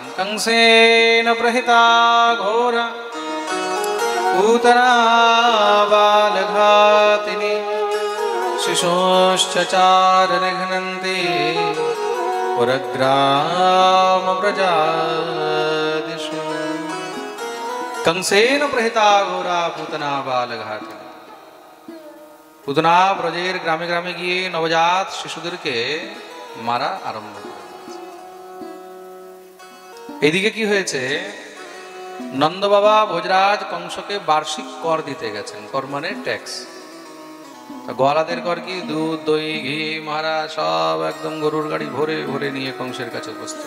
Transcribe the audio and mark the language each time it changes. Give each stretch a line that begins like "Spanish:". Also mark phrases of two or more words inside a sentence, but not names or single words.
Sanskrit: কংসেন প্রহিতা ঘোরা পুতনা বালঘাতিনী শিশুশ্চচার নিঘ্নন্তি পুরগ্রাম প্রজাদিষু। कंसेन प्रहिता घोरा पूतना बालघातिनी।
Bangla: पूतना ব্রজের গ্রামে গ্রামে গিয়ে নবজাত শিশুদেরকে মারা আরম্ভ করে। এদিকে কি হয়েছে, নন্দ বাবা ভোজরাজ কংসকে বার্ষিক কর দিতে গেছেন। কর মানে ট্যাক্স। গোয়ালাদের কর কি, দুধ দই ঘি মহারাজ সব একদম গরুর গাড়ি ভরে ভরে নিয়ে কংসের কাছে উপস্থিত।